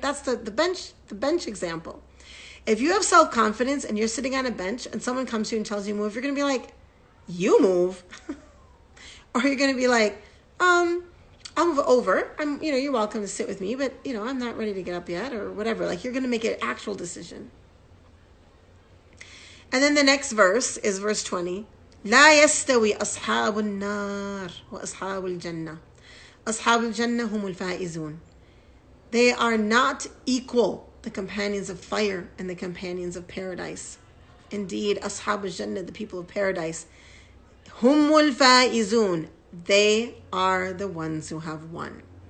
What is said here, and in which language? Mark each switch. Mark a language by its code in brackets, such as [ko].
[en] That's the bench example. If you have self-confidence and you're sitting on a bench and someone comes to you and tells you move, you're going to be like, you move. Or you're going to be like, I'll move over. You're welcome to sit with me, but I'm not ready to get up yet, or whatever. Like, you're going to make an actual decision. And then the next verse is verse 20. [ar] لا يستوي أصحاب النار وأصحاب الجنة. أصحاب الجنة هم الفائزون. [en] They are not equal, the companions of fire and the companions of paradise. Indeed, [ar] أصحاب الجنة, [en] the people of paradise, [ar] هم الفائزون. [en] They are the ones who have won.